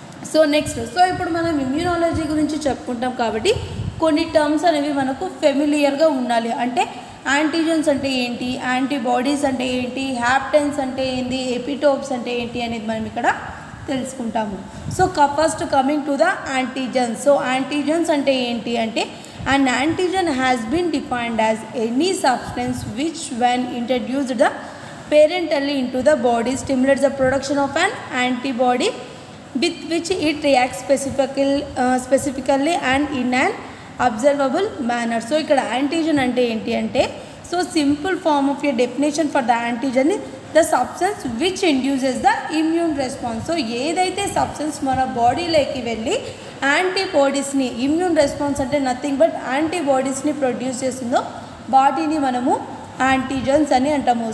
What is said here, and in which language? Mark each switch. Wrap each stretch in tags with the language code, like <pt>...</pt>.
<te>So next ఇప్పుడు మనం immunology గురించి చెప్పుకుంటాం కాబట్టి కొన్ని టర్మ్స్ అనేవి మనకు ఫెమిలియర్గా ఉండాలి. అంటే యాంటీజన్స్ అంటే ఏంటి, యాంటీబాడీస్ అంటే ఏంటి, హ్యాప్టెన్స్ అంటే ఏంటి, ఎపిటోప్స్ అంటే ఏంటి అనేది మనం ఇక్కడ తెలుసుకుంటాము.</te> <en>So first coming to the antigens.</en> <te>So antigens అంటే ఏంటి అంటే</te> <en>an antigen has been defined as any substance which when introduced the parentally into the body stimulates the production of an antibody with which it reacts specifically and in an observable manner. So</en> <te>ఇక్కడ antigen అంటే ఏంటి అంటే</te> <en>So simple form of a definition for the antigen the substance which induces the immune response.</en> <te>So ఏదైతే substance మన బాడీలోకి వెళ్ళి యాంటీబాడీస్ని immune response అంటే nothing but యాంటీబాడీస్ని produce చేస్తుందో వాటిని మనము యాంటీజన్స్ అని అంటాము.</te>